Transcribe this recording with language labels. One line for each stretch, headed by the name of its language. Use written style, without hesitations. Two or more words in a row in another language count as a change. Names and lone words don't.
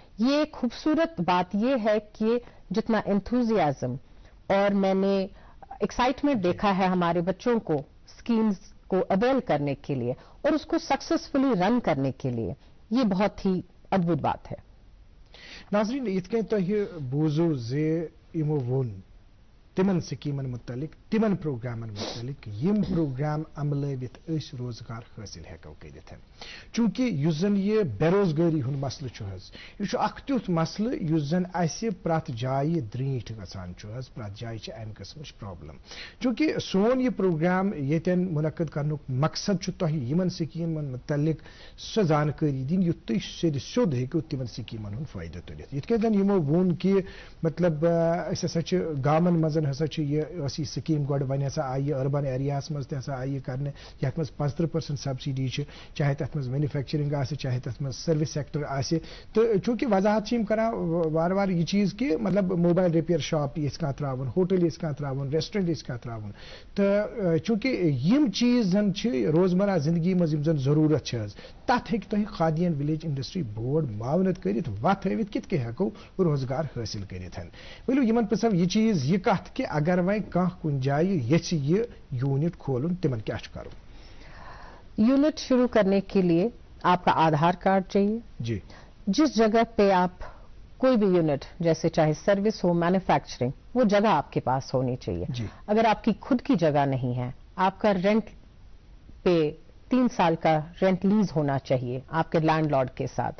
Urdu: یہ خوبصورت بات یہ ہے کہ جتنا انتھوزیازم اور میں نے ایکسائٹمنٹ دیکھا ہے ہمارے بچوں کو اسکیمز کو اویل کرنے کے لیے اور اس کو
English: successfully run
Urdu: کرنے کے لیے, یہ بہت ہی ادبھت بات ہے.
Kashmiri: ناظرین یت کن تہ بوزو یمو وون تمن سکیمن متعلق, تمن پروگرامن متعلق یم پروگرام عملوت اس روزگار حاصل ہیکو کرت. چونکہ اس زن یہ بے روزگاری ہند مسئلہ یہ اخ تیتھ مسئلہ اس زن اس پرت جائے دریٹ گژھان پرت جائے امہ قسم پرابلم. چونکہ سون یہ پروگرام یتن منعقد کرنک مقصد تہ یمن سکیمن متعلق سو زانکاری دن یت تھی سیود ہیکو تمن سکیمن ہند فائدہ تلت. یت کن زن یمو وون کہ مطلب اس ہسا گامن مزن ہسا یہ سکیم گوڑ ون ہسا آئی
English: urban areas
Kashmiri: مز تہ آئی کرنے, یت مز 75% سبسڈی چاہے تر مز مینوفیکچرنگ آسے چاہے تر مز
English: service sector
Kashmiri: آسے. تو چونکہ وضاحت کران وار وار یہ چیز کہ مطلب
English: mobile repair shop
Kashmiri: یس کان تراون, ہوٹل یس کان تراون, ریسٹورنٹ یس کان تراون. تو چونکہ یم چیز زن روزمرہ زندگی مز یم زن ضرورت تت ہیکہ تہ خادی اینڈ ولیج انڈسٹری بورڈ معاونت کرت, وت ہاوت کت کہ ہیکو روزگار حاصل کرت. ولو یمن پرسو یہ چیز یہ کت کہ اگر وی کن جائے یچ یہ یونٹ کھولن تمن کیا کرو.
Urdu: یونٹ شروع کرنے کے لیے آپ کا آدھار کارڈ چاہیے. جس جگہ پہ آپ کوئی بھی یونٹ جیسے چاہے سروس ہو, مینوفیکچرنگ, وہ جگہ آپ کے پاس ہونی چاہیے. اگر آپ کی خود کی جگہ نہیں ہے, آپ کا رینٹ پہ 3 سال کا
English: rent lease
Urdu: ہونا چاہیے آپ کے
English: land lord
Urdu: کے ساتھ.